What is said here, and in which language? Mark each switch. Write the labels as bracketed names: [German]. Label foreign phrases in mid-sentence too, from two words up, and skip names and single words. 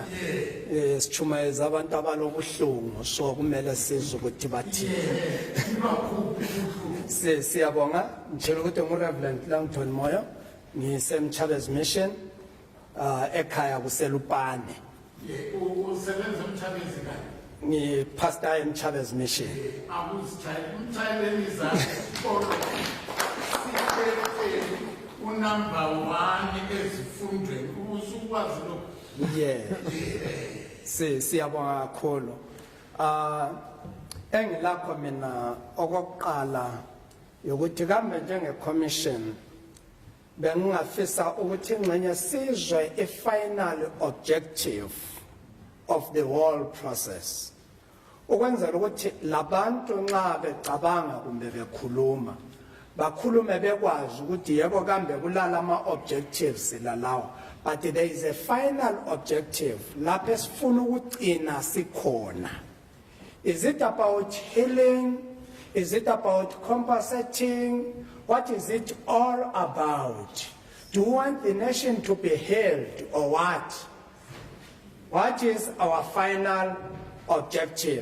[North Ndebele] Sithumayeza abantu abalobuhlungu so kumele sizwe ukuthi bathini. Siyabonga ngitshela ukuthi nguReverend Langton Moyo ngisemchabez mission ekhaya kuselupane. Usebenza emchabezi kahle. Ni pastor emchabez mission. Number 1 ezifundweni usukwazi lo. Siyabonga kakhulu. Engilakho mina okokuqala ukuthi kambe njenge commission bengingafisa ukuthi ingxenye sizwe [English] a final objective of the whole process. [North Ndebele] Ukwenzela ukuthi labantu nxa becabanga kumbe bekhuluma bakhulume bekwazi ukuthi yebo kambe kulala ama objectives lalawa [English] but there is a final objective [North Ndebele] lapho esifuna ukugcina sikhona. [English] Is it about healing? Is it about compensating? What is it all about? Do you want the nation to be healed or what? What is our final objective?